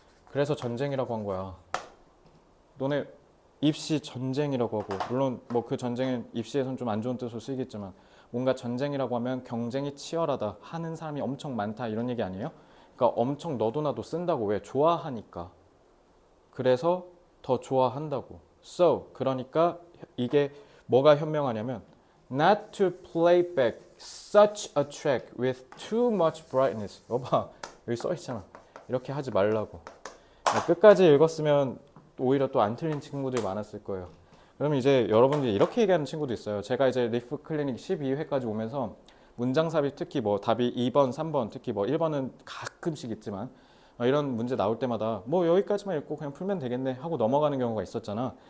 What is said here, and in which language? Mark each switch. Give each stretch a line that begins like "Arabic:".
Korean: 그래서 전쟁이라고 한 거야. 너네 입시 전쟁이라고 하고, 물론 뭐 그 전쟁은 입시에서는 좀 안 좋은 뜻으로 쓰이겠지만 뭔가 전쟁이라고 하면 경쟁이 치열하다, 하는 사람이 엄청 많다, 이런 얘기 아니에요? 그러니까 엄청 너도 나도 쓴다고. 왜? 좋아하니까. 그래서 더 좋아한다고.
English: So
Korean: 그러니까 이게 뭐가 현명하냐면
English: not to play back such a track with too much brightness.
Korean: 여봐, 여기 써 있잖아. 이렇게 하지 말라고. 끝까지 읽었으면 오히려 또 안 틀린 친구들이 많았을 거예요. 그러면 이제 여러분들이 이렇게 얘기하는 친구도 있어요. 제가 이제 리프 클리닉 12회까지 오면서 문장 삽입, 특히 뭐 답이 2번, 3번, 특히 뭐 1번은 가끔씩 있지만 이런 문제 나올 때마다 뭐 여기까지만 읽고 그냥 풀면 되겠네 하고 넘어가는 경우가 있었잖아.